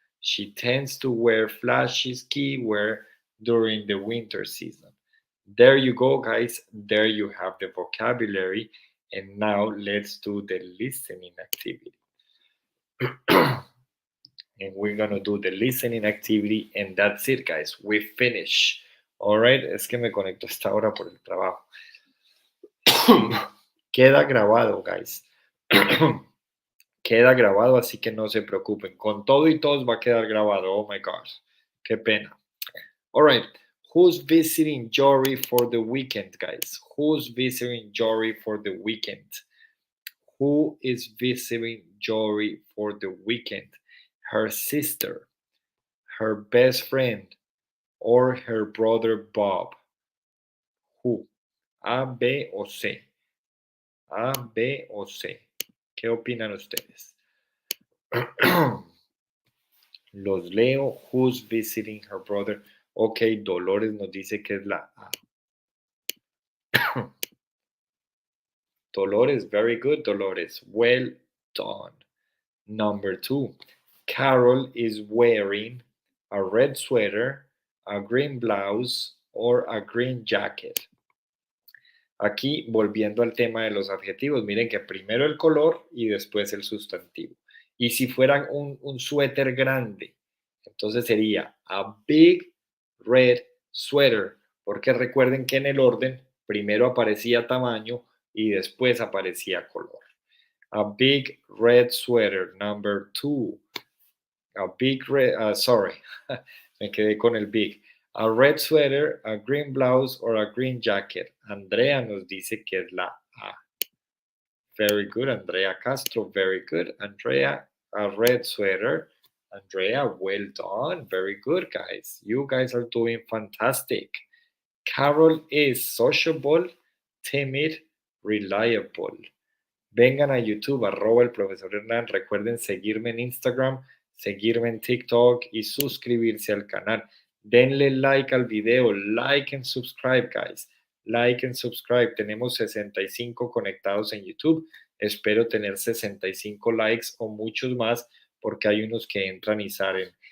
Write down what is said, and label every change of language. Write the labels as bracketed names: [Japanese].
[English] She tends to wear flashy ski wear during the winter season. There you go, guys. There you have the vocabulary. And now let's do the listening activity. And we're gonna do the listening activity, and that's it, guys. We finish. All right. [Spanish] Es que me conecto a esta hora por el trabajo. Queda grabado, guys. Queda grabado, así que no se preocupen. Con todo y todos va a quedar grabado. [English] Oh my God. [Spanish] Qué pena. [English] All right. Who's visiting Jory for the weekend, guys? Who's visiting Jory for the weekend? Who is visiting Jory for the weekend? Her sister, her best friend, or her brother Bob? Who? A, B o C. A, B o C. [Spanish] ¿Qué opinan ustedes? Los leo. [English] Who's visiting her brother? [Spanish] Ok, Dolores nos dice que es la A. [English] Dolores, very good, Dolores. Well done. Number 2. Carol is wearing a red sweater, a green blouse, or a green jacket. [Spanish] Aquí, volviendo al tema de los adjetivos, miren que primero el color y después el sustantivo. Y si fueran un suéter grande, entonces sería [English] a big red sweater, [Spanish] porque recuerden que en el orden primero aparecía tamaño y después aparecía color. [English] A big red sweater, number 2. A big red, sorry, [Spanish] me quedé con el big. [English] A red sweater, a green blouse, or a green jacket. [Spanish] Andrea nos dice que es la A. [English] Very good, Andrea Castro, very good. Andrea, a red sweater. Andrea, well done. Very good, guys. You guys are doing fantastic. Carol is sociable, timid, reliable. [Spanish] Vengan a YouTube, @ el profesor Hernán. Recuerden seguirme en Instagram, seguirme en TikTok y suscribirse al canal. Denle like al video, [English] like and subscribe, guys. Like and subscribe. [Spanish] Tenemos 65 conectados en YouTube. Espero tener 65 likes o muchos más porque hay unos que entran y salen.